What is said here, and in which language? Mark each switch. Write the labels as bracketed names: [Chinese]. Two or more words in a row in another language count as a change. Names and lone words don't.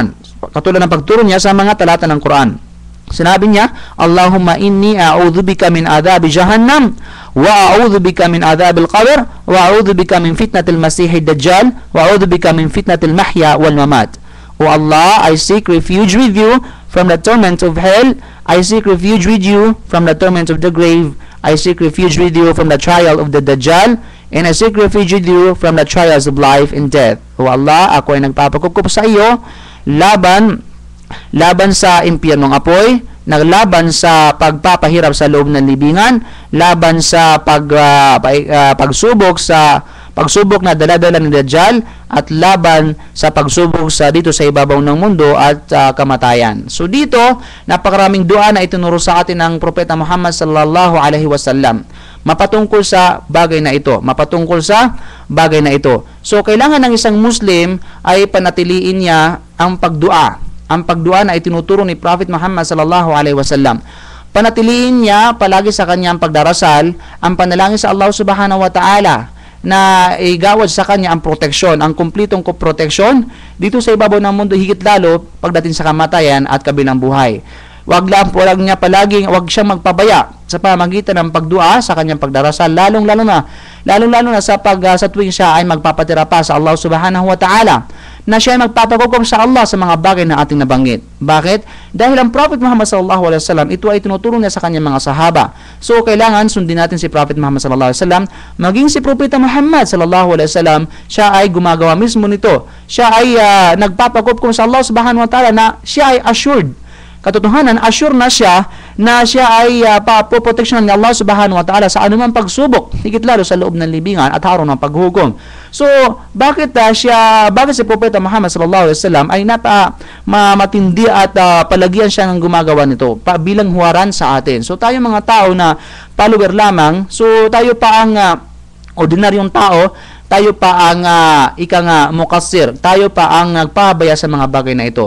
[Filipino] Katulad ng pagturo niya sa mga talata ng Quran. Sinabi niya, [Arabic] اللهم إني أعوذ بك من عذاب جهنم وأعوذ بك من عذاب القبر وأعوذ بك من فتنة المسيح الدجال وأعوذ بك من فتنة المحيا والممات. [English] O Allah, I seek refuge with you from the torment of hell. I seek refuge with you from the torment of the grave. I seek refuge with you from the trial of the Dajjal, and I seek refuge with you from the trials of life and death. O Allah, [Filipino] ako ay nagpapakukup sa iyo laban sa impyernong apoy, naglaban sa pagpapahirap sa loob ng libingan, laban sa pagsubok na dala-dala ni Dajjal, at laban sa pagsubok dito sa ibabaw ng mundo at kamatayan. So dito, napakaraming dua na itinuro sa atin ng Propeta Muhammad [Arabic] صلى الله عليه وسلم [Filipino] mapatungkol sa bagay na ito. So kailangan ng isang Muslim ay panatiliin niya ang pagdua na itinuturo ni Prophet Muhammad [Arabic] صلى الله عليه وسلم. [Filipino] Panatiliin niya palagi sa kanyang pagdarasal ang panalangin sa Allah [Arabic] سبحانه وتعالى [Filipino] na igawad sa kanya ang proteksyon, ang kumplitong proteksyon dito sa ibabaw ng mundo, higit lalo pagdating sa kamatayan at kabilang buhay. Wag siyang magpabaya sa pamamagitan ng pagdua sa kanyang pagdarasal, lalong-lalo na sa tuwing siya ay magpapatira pa sa Allah [Arabic] سبحانه وتعالى, [Filipino] na siya ay magpapakukup sa Allah sa mga bagay na ating nabanggit. Bakit? Dahil ang Prophet Muhammad [Arabic] صلى الله عليه وسلم, [Filipino] ito ay tinuturo niya sa kanyang mga sahaba. So kailangan sundin natin si Prophet Muhammad [Arabic] صلى الله عليه وسلم, [Filipino] maging si Propeta Muhammad [Arabic] صلى الله عليه وسلم, [Filipino] siya ay gumagawa mismo nito. Siya ay nagpapakukup sa Allah [Arabic] سبحانه وتعالى [Filipino] na siya ay assured. Katotohanan, assure na siya ay poproteksyonan ni Allah [Arabic] سبحانه وتعالى [Filipino] sa anumang pagsubok, higit lalo sa loob ng libingan at araw ng paghukom. So, bakit si Propeta Muhammad [Arabic] صلى الله عليه وسلم [Filipino] ay matindi at palagian siya ng gumagawa nito bilang huwaran sa atin. So, tayo mga tao na follower lamang, so tayo pa ang ordinaryong tao, tayo pa ang mukassir, tayo pa ang nagpabaya sa mga bagay na ito.